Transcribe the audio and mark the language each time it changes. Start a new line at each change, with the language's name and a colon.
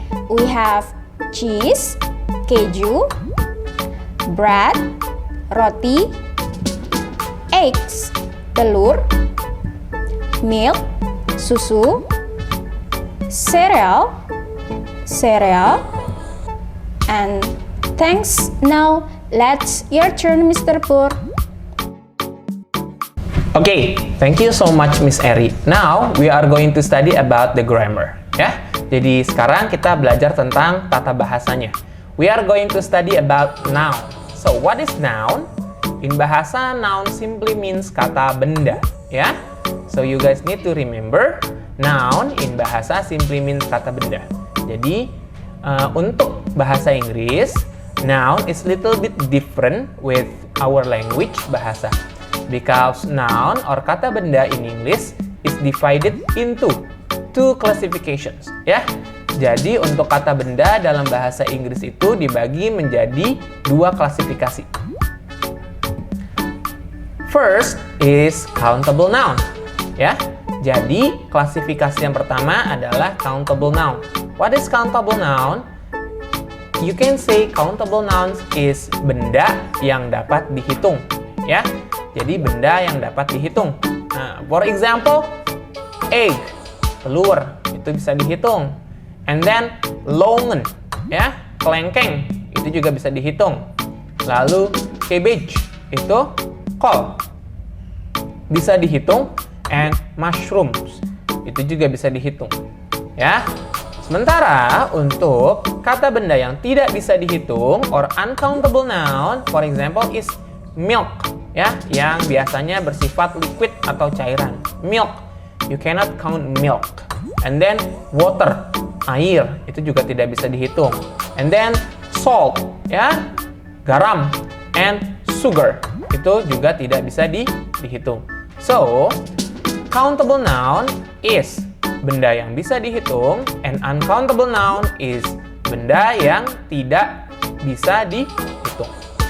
English: We have cheese, keju, bread, roti, eggs, telur, milk, susu, cereal, and thanks. Now, let's your turn, Mr. Pur. Okay, thank you so much, Miss Eri. Now, we are going to study about the grammar.
Indonesian: Ya, jadi sekarang kita belajar tentang tata bahasanya.
English: We are going to study about noun. So, what is noun? In bahasa, noun simply means kata benda. Ya, so you guys need to remember, noun in bahasa simply means kata benda.
Indonesian: Jadi, untuk bahasa Inggris,
English: noun is little bit different with our language bahasa. Because noun or kata benda in English is divided into two classifications, ya.
Indonesian: Jadi untuk kata benda dalam bahasa Inggris itu dibagi menjadi dua klasifikasi.
English: First is countable noun, ya.
Indonesian: Jadi klasifikasi yang pertama adalah countable noun.
English: What is countable noun? You can say countable nouns is
Indonesian: benda yang dapat dihitung,
English: ya.
Indonesian: Jadi benda yang dapat dihitung. Nah,
English: for example,
Indonesian: egg, telur, itu bisa dihitung.
English: And then
Indonesian: longan, ya, kelengkeng, itu juga bisa dihitung. Lalu cabbage, itu kol, bisa dihitung.
English: And mushrooms,
Indonesian: itu juga bisa dihitung. Ya, Sementara untuk kata benda yang tidak bisa dihitung
English: or uncountable noun, for example is milk,
Indonesian: ya, yang biasanya bersifat liquid atau cairan.
English: Milk, you cannot count milk. And then water,
Indonesian: air, itu juga tidak bisa dihitung.
English: And then salt,
Indonesian: ya, garam.
English: And sugar,
Indonesian: itu juga tidak bisa dihitung.
English: So, countable noun is
Indonesian: benda yang bisa dihitung,
English: and uncountable noun is
Indonesian: benda yang tidak bisa dihitung.